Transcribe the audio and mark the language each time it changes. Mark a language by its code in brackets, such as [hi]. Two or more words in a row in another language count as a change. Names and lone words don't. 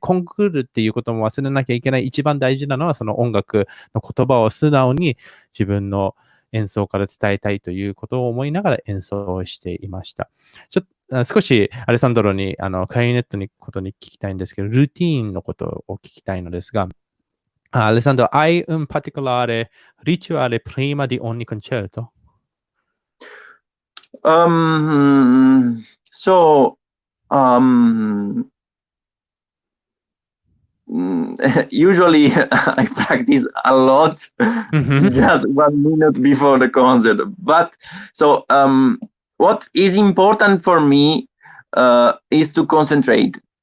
[ja] コンクールっていうことも忘れなきゃいけない。一番大事なのは、その音楽の言葉を素直に自分の演奏から伝えたいということを思いながら演奏をしていました。少しアレサンドロにクラリネットのことに聞きたいんですけど、ルーティーンのことを聞きたいのですが、 [it] Alessandro, hai un particolare rituale prima di ogni concerto? [en] Usually I practice a lot just 1 minute before the concert. But so what is important for me is to concentrate.